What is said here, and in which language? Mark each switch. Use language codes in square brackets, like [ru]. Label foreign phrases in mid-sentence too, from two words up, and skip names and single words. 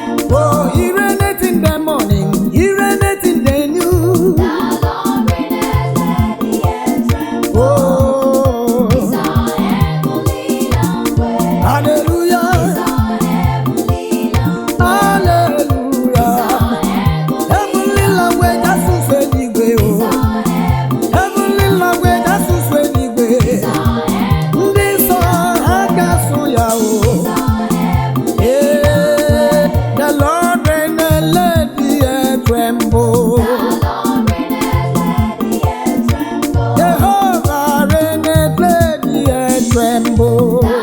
[en] Oh, he reigneth in the morning, he reigneth in the noon. Oh, hallelujah. Hallelujah. Heavenly language, [ig] asụsụ eluigwe, oh. [en] Heavenly language, [ig] asụsụ eluigwe. Ndị nsọ ha ga-asụ ya, oh. [en] Eh, the Lord reigneth, let the earth tremble. Jehovah reigneth, let the earth tremble.